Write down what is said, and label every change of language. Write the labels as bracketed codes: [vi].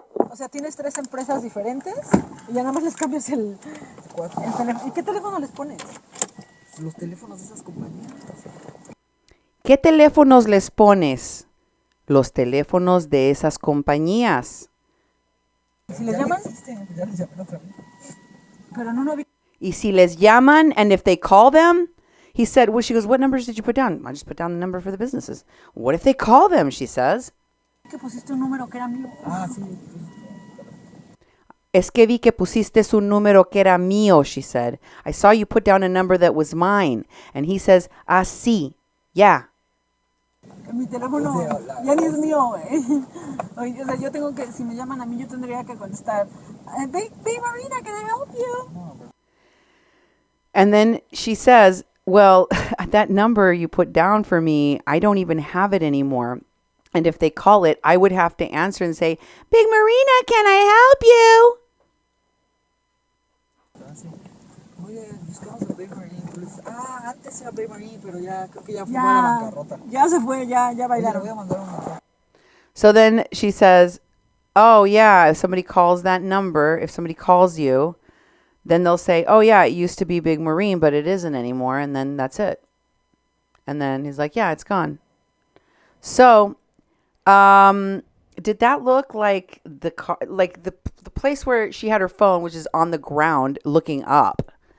[es] O sea, tienes 3 empresas diferentes y ya nada más les cambias el teléfono. ¿Y qué teléfono les pones? Los teléfonos de esas compañías. ¿Qué teléfonos les pones? Los teléfonos de esas compañías. Si les llaman, Ya les llamé otra vez. pero no vi. Y si les llaman, [en] and if they call them, he said, well, she goes, what numbers did you put down? I just put down the number for the businesses. What if they call them, she says. [es] Que pusiste un número que era mío. Ah, sí. Es que vi que pusiste un número que era mío, [en] she said. I saw you put down a number that was mine. And he says, sí, yeah. [es] Mi teléfono ya ni es mío, güey. O sea, yo tengo que, si me llaman a mí, yo tendría que contestar, Babe Marina, [en] can I help you? And then she says, well, that number you put down for me, I don't even have it anymore. And if they call it, I would have to answer and say, Big Marina, can I help you? [es] Oye, buscamos a Babe Marine. Antes era Babe Marine, pero ya creo que ya fue a la bancarrota. Ya se fue, ya bailaron. Oye, le voy a mandar un mensaje. [en] So then she says, oh, yeah, if somebody calls that number, if somebody calls you, then they'll say, oh, yeah, it used to be Big Marine, but it isn't anymore. And then that's it. And then he's like, yeah, it's gone. So, did that look like the car, like the place where she had her phone, which is on the ground looking up?